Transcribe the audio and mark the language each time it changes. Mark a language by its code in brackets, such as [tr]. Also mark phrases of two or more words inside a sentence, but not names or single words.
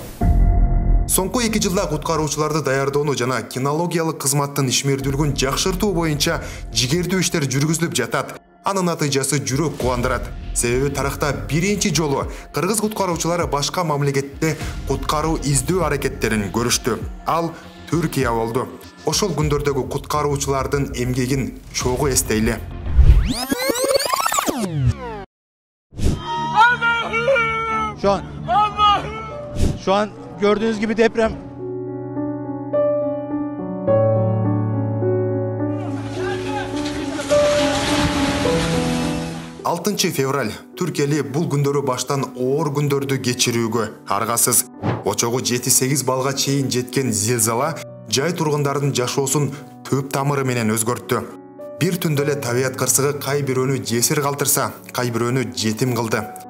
[ky] Соңку 2 жылда куткаруучуларды даярдоону жана кинологиялык кызматтын ишмердүүлүгүн жакшыртуу боюнча жигердүү иштер жүргүзүлүп жатат. Анын натыйжасы жүрөк кубандырат. Себеби тарыхта биринчи жолу кыргыз куткаруучулары башка мамлекетте куткаруу издөө аракеттерин көрүштү. Ал Түркия болду. Ошол күндөрдөгү куткаруучулардын эмгегин чогуу эстейли. [tr] Şu an gördüğünüz gibi deprem. [ky] Fevral Түркияли бул күндөрү баштан оор күндөрдү кечирүүгө аргасыз. Очогу 7-8 балга чейин жеткен зилзала жай тургундардын жашоосун төп тамыры менен өзгөрттү. Бир түндө эле табият кырсыгы кай бирөөнү жесир калтырса, кай бирөөнү жетим кылды.